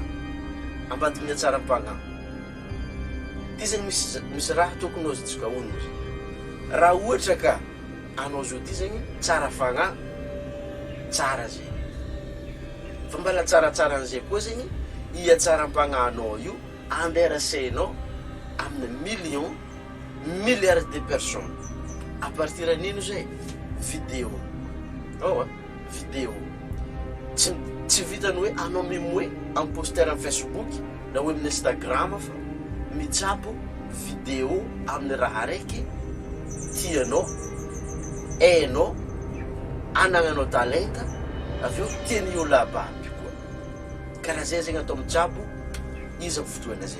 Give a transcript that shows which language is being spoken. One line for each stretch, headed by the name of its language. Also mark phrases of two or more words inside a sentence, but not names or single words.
Malagasy: Ambadiky ny atsaram-pagnahy. Ty zegny misy raha tokony ozintsika ono zay. Raha ohatra ka anao zao ty zegny tsara fagnahy, tsara zay. Fa mbala tsaratsara an'izay koa zegny i atsaram-pagnahinao io anderasainao amin'ny
French: millions, milliards de personnes. À partir
Malagasy: d'an'ino zay vidéo. Vidéo. Tsy vitany hoe anao mimoe
French: en poster en
Malagasy: Facebook na hoe amin'ny Instagram fa mitsabo vidéo amin'ny raha raiky tianao, hainao, anagnanao talenta, avy eo tiany ola baby koa. Karaha zay zegny atao mitsabo izy amin'ny fotoana zay.